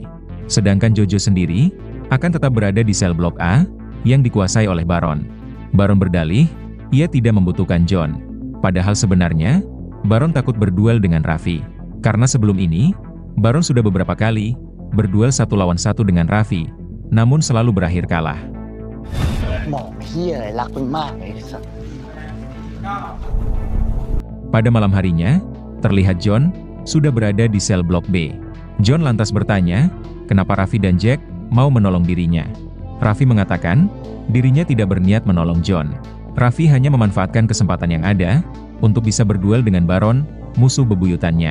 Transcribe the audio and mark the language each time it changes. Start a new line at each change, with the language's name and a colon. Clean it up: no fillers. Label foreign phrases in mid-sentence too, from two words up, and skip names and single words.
Indonesian: Sedangkan Jojo sendiri, akan tetap berada di sel blok A, yang dikuasai oleh Baron. Baron berdalih, ia tidak membutuhkan John. Padahal sebenarnya, Baron takut berduel dengan Raffi. Karena sebelum ini, Baron sudah beberapa kali, berduel 1 lawan 1 dengan Raffi, namun selalu berakhir kalah.
Thai: หมอเฮียอะไรรักมึงมากเลยไอ้สัส
Indonesian: Pada malam harinya, terlihat John, sudah berada di sel blok B. John lantas bertanya, kenapa Raffi dan Jack, mau menolong dirinya. Raffi mengatakan, dirinya tidak berniat menolong John. Raffi hanya memanfaatkan kesempatan yang ada, untuk bisa berduel dengan Baron, musuh bebuyutannya.